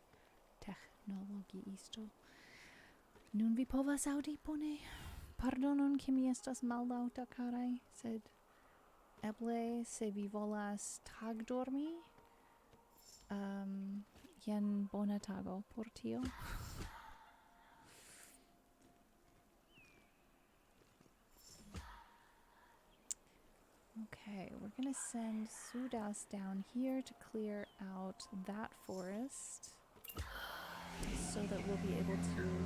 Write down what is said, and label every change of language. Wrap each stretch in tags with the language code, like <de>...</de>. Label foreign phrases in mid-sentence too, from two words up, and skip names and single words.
<eo>Nun vi povas aŭdi bone? Pardonon ke mi estas mallaŭta, karaj, sed eble se vi volas tagdormi, jen bona tago por tio.</eo> <en>Okay, we're gonna send Sudas down here to clear out that forest so that we'll be able to.</en>